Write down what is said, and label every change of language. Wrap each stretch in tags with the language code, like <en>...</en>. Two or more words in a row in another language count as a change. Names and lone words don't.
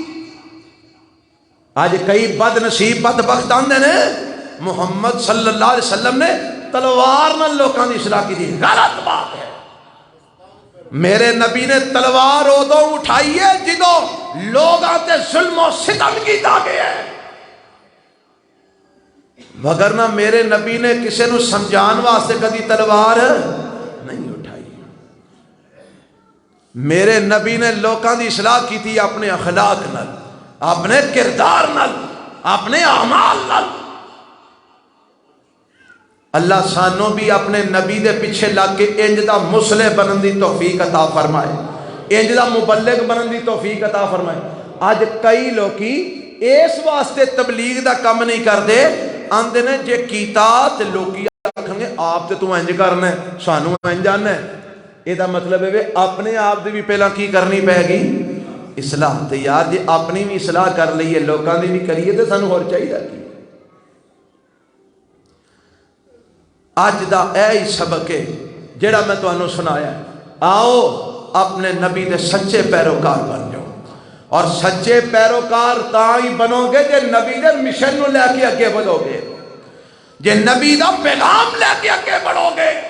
<pa>آج کئی بد نصیب بدبخت آندے نے محمد صلی اللہ علیہ وسلم نے تلوار نہ لوگاں دی اصلاح کی تھی،</pa> <ur>غلط بات ہے۔</ur> <pa>میرے نبی نے تلوار ادوں اٹھائی ہے جدوں لوگ آتے ظلم و ستم کیتا گیا ہے، وگرنہ میرے نبی نے کسی نو سمجھان واسطے کدی تلوار نہیں اٹھائی۔ میرے نبی نے لوکاں دی اصلاح کی تھی اپنے اخلاق نال، اپنے کردار نال، اپنے اعمال نال۔ اللہ سانوں بھی اپنے نبی دے پیچھے لگ کے انج دا مصلح بنن دی توفیق عطا فرمائے، انج دا مبلغ بنن دی توفیق عطا فرمائے۔ آج کئی لوکی اس واسطے تبلیغ دا کم نہیں کردے، آندے نے جے کیتا تے لوکی آکھن گے آپ تے تو انج کرنا ہے، سانوں انج جاننا ہے۔ یہ دا مطلب ہے اپنے آپ دی بھی پہلا کی کرنی پائے گی اصلاح۔ تے یار جے اپنی بھی اصلاح کر لئیے لوکاں دی بھی کریے تے سانوں اور چاہیے کی۔ آج دا اے سبق ہے جیڑا میں تو انہوں سنایا ہے، آؤ اپنے نبی دے سچے پیروکار بن جاؤ، اور سچے پیروکار تاں ہی بنو گے جے نبی دے مشن نو لے کے اگے بڑھو گے، جے نبی دا پیغام لے کے اگے بڑھو گے۔</pa>